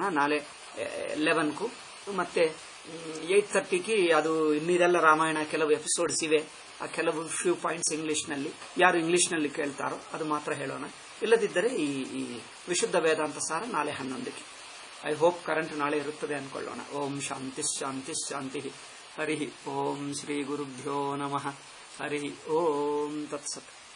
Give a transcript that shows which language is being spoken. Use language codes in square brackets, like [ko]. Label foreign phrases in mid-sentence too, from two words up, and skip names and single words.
[kn] ನಾಳೆ 11ಕ್ಕೂ ಮತ್ತೆ 8:30ಕ್ಕೆ ಅದು ಇನ್ನಿದೆಲ್ಲ ರಾಮಾಯಣ ಕೆಲವು ಎಪಿಸೋಡ್ಸ್ ಇವೆ. ಆ ಕೆಲವು [en] few points [kn] ಇಂಗ್ಲಿಷ್ನಲ್ಲಿ, ಯಾರು ಇಂಗ್ಲಿಷ್ನಲ್ಲಿ ಕೇಳ್ತಾರೋ ಅದು ಮಾತ್ರ ಹೇಳೋಣ. ಇಲ್ಲದಿದ್ದರೆ ಈ ವಿಶುದ್ಧ ವೇದಾಂತ ಸಾರ ನಾಳೆ 11ಕ್ಕೆ. [en] I hope current [kn] ನಾಳೆ ಇರುತ್ತದೆ ಅನ್ಕೊಳ್ಳೋಣ. [sa] ಓಂ ಶಾಂತಿ ಶಾಂತಿ ಶಾಂತಿ. ಹರಿ ಓಂ ಶ್ರೀ ಗುರುಭ್ಯೋ ನಮಃ. ಹರಿ ಓಂ ತತ್ಸತ್.